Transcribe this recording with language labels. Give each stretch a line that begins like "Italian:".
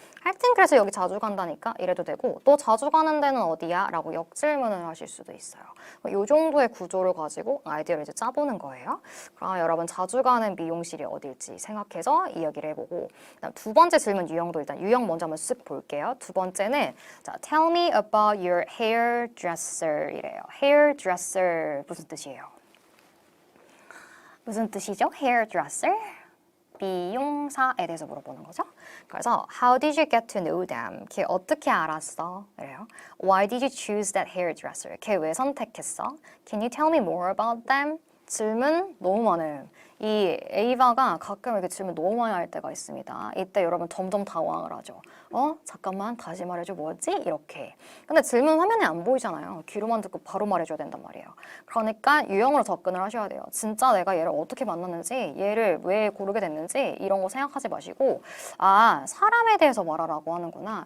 Korean: 하여튼 그래서 여기 자주 간다니까 이래도 되고 또 자주 가는 데는 어디야? 라고 역질문을 하실 수도 있어요. 이 정도의 구조를 가지고 아이디어를 이제 짜보는 거예요. 그럼 여러분 자주 가는 미용실이 어딜지 생각해서 이야기를 해보고 그다음 두 번째 질문 유형도 일단 유형 먼저 한번 쓱 볼게요. 두 번째는 자,
English: Tell me about your hairdresser
Korean: 이래요. hairdresser 무슨 뜻이에요? 무슨 뜻이죠? hairdresser? 비용사에 대해서 물어보는 거죠.
English: 그래서 How did you get to know them?
Korean: 걔 어떻게 알았어? 그래요.
English: Why did you choose that hairdresser?
Korean: 걔 왜 선택했어?
English: Can you tell me more about them?
Korean: 질문 너무 많아요. 이 에이바가 가끔 이렇게 질문 너무 많이 할 때가 있습니다. 이때 여러분 점점 당황을 하죠. 잠깐만 다시 말해줘 뭐였지? 이렇게. 근데 질문 화면에 안 보이잖아요. 귀로만 듣고 바로 말해줘야 된단 말이에요. 그러니까 유형으로 접근을 하셔야 돼요. 진짜 내가 얘를 어떻게 만났는지, 얘를 왜 고르게 됐는지 이런 거 생각하지 마시고 사람에 대해서 말하라고 하는구나.